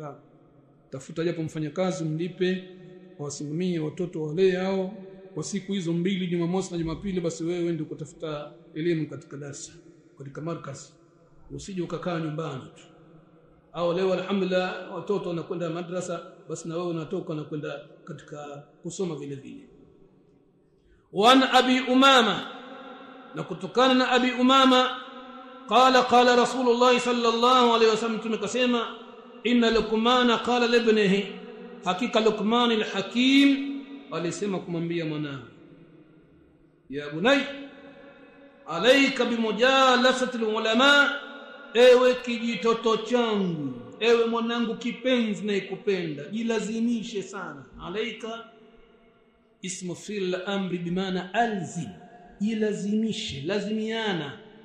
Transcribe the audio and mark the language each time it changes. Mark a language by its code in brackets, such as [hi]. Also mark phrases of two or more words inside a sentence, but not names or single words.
[sw] Tafuta japo mfanyakazi mlipe, wasimamie watoto wale hao kwa siku hizo mbili, Jumamosi na Jumapili, basi wewe ndio kutafuta elimu katika darasa, katika markaz. Usije ukakaa nyumbani tu. Au leo alhamdulillah watoto wanakwenda madrasa, basi na wewe unatoka na kwenda katika kusoma vile vile. Wa Abi Umama, na kutokana na Abi Umama [ar] قال رسول الله صلى الله عليه وسلم, [sw] tumekasema [ar] إن لقمان قال لابنه, [sw] hakika Luqman al-Hakim alisema kumwambia mwanawe, [ar] يا بني عليك بمجالسة العلماء, [sw] ewe kijitoto changu, ewe mwanangu kipenzi na ikupenda, jilazimishe sana. [ar] عليك اسم في الأمر [sw] bimaana alzim, jilazimishe, lazimiana.